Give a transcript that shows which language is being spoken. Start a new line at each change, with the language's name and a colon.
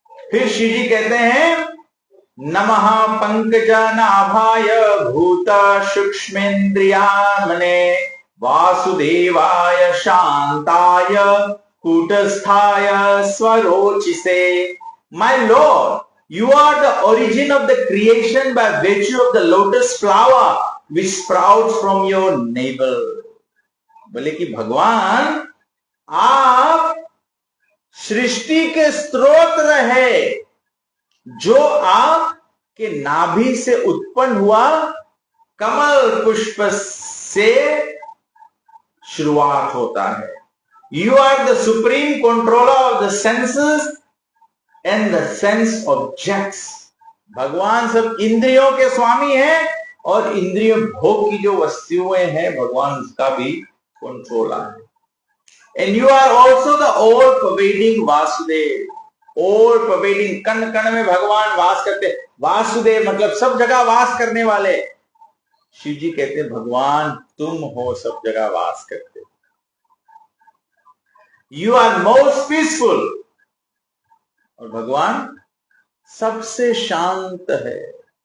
Sanskrit: फिर शिव जी कहते हैं, नमः पंकजनाभाय भूत सूक्ष्मेन्द्रियात्मने वासुदेवाय शांताय कूटस्थाय स्वरोचिसे।
English: My Lord, you are the origin of the creation by virtue of the lotus flower which sprouts from your navel.
Hindi: बोले कि भगवान आप सृष्टि के स्रोत रहे, जो आपके नाभि से उत्पन्न हुआ कमल पुष्प से शुरुआत होता है।
English: You are the supreme controller of the senses and the sense objects.
Hindi: भगवान सब इंद्रियों के स्वामी हैं और इंद्रिय भोग की जो वस्तुएं हैं भगवान उसका भी कंट्रोलर है।
English: And you are also the all pervading Vasudev. all pervading,
Hindi: कण कण में भगवान वास करते। वासुदेव मतलब सब जगह वास करने वाले। शिव जी कहते भगवान तुम हो सब जगह वास करते।
English: You are most peaceful।
Hindi: और भगवान सबसे शांत है।